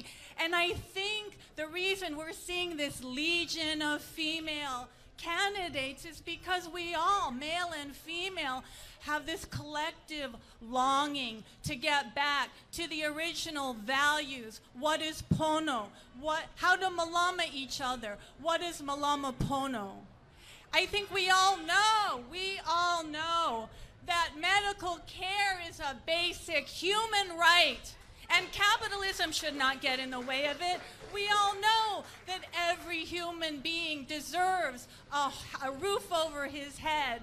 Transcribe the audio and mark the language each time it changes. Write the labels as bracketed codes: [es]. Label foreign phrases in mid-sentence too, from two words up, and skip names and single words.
[en] And I think the reason we're seeing this legion of female candidates is because we all, male and female, have this collective longing to get back to the original values. What is pono? How to malama each other? What is [haw] malama pono? [en] I think we all know that medical care is a basic human right, and capitalism should not get in the way of it. We all know that every human being deserves a roof over his head.